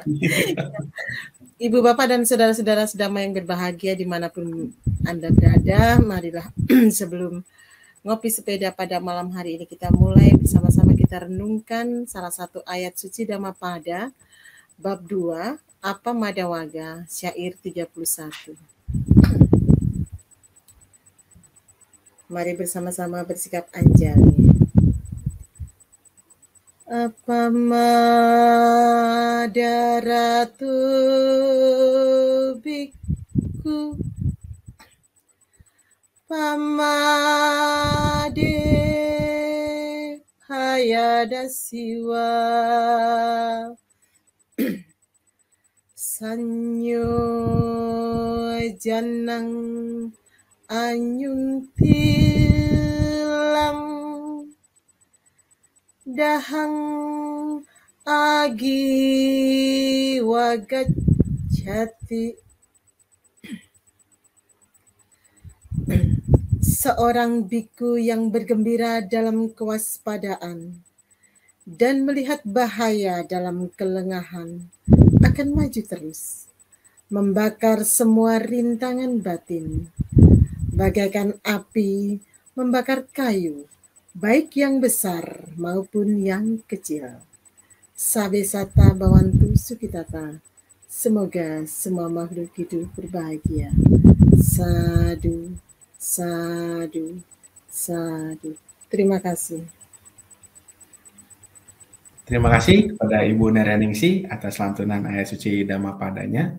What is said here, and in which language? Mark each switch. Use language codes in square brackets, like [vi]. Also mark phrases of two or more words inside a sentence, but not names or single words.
[id] Ibu, Bapak, dan saudara-saudara sedama yang berbahagia dimanapun Anda berada, marilah sebelum Ngopi Sepeda pada malam hari ini kita mulai bersama-sama kita renungkan salah satu ayat suci Dhammapada bab 2 Apa Madawaga syair 31. Mari bersama-sama bersikap anjali. [pi] Apa madaratu bhikkhu pamade yada siwa sanyo janang anyung tilang dahang agi wagat jati. [id] Seorang biku yang bergembira dalam kewaspadaan dan melihat bahaya dalam kelengahan akan maju terus, membakar semua rintangan batin, bagaikan api membakar kayu, baik yang besar maupun yang kecil. [pi] Sabe sata bawantu sukitata. [id] Semoga semua makhluk hidup berbahagia. [pi] Sadu, sadu, sadu. [id] Terima kasih. Terima kasih kepada Ibu Nereningsi atas lantunan ayat suci Dhammapadanya.